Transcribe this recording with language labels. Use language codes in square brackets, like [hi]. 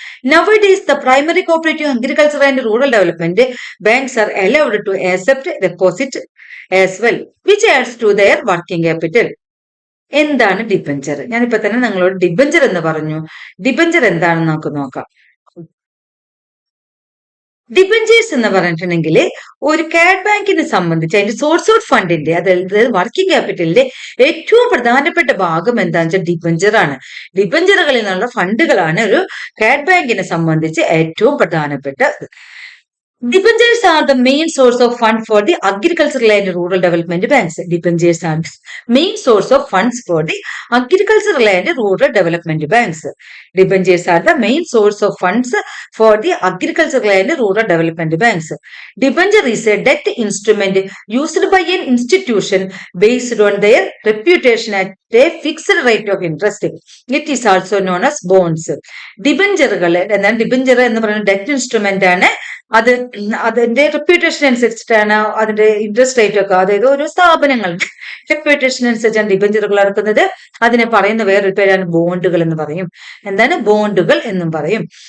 [en] Nowadays, the primary cooperative agriculture and rural development banks are allowed to accept deposit as well, which adds to their working capital. [ml] എന്താണ് debenture? ഞാനിപ്പോ തന്നെ നിങ്ങളോട് debenture എന്ന് പറഞ്ഞു. Debenture എന്താണെന്ന് നമുക്ക് നോക്കാം. ഡിബഞ്ചേഴ്സ് എന്ന് പറഞ്ഞിട്ടുണ്ടെങ്കിൽ ഒരു കാഡ് ബാങ്കിനെ സംബന്ധിച്ച് അതിന്റെ സോഴ്സ് ഓഫ് ഫണ്ടിന്റെ, അതായത് വർക്കിംഗ് ക്യാപിറ്റലിന്റെ ഏറ്റവും പ്രധാനപ്പെട്ട ഭാഗം എന്താണെന്ന് വെച്ചാൽ ഡിബഞ്ചർ ആണ്. ഡിബഞ്ചറുകളിൽ നിന്നുള്ള ഫണ്ടുകളാണ് ഒരു കാഡ് ബാങ്കിനെ സംബന്ധിച്ച് ഏറ്റവും പ്രധാനപ്പെട്ടത്. [en] Debentures are the main source of fund for the agricultural and rural development banks. Debentures are the main source of funds for the agricultural and rural development banks. Debentures are the main source of funds for the agricultural and rural development banks. Debenture is a debt instrument used by an institution based on their reputation at a fixed rate of interest. It is also known as bonds. [ml] ഡിബഞ്ചറുകൾ എന്നാൽ debenture എന്ന് പറയുന്ന debt instrument ആണ്. അതിന്റെ reputation അനുസരിച്ചിട്ടാണ് അതിന്റെ interest rate ഒക്കെ, അതായത് ഓരോ സ്ഥാപനങ്ങളുടെ റെപ്യൂട്ടേഷൻ അനുസരിച്ചാണ് ഡിബഞ്ചറുകൾ ഇറക്കുന്നത്. അതിനെ പറയുന്ന വേറൊരു പേരാണ് ബോണ്ടുകൾ എന്ന് പറയും. എന്താണ് ബോണ്ടുകൾ എന്നും പറയും.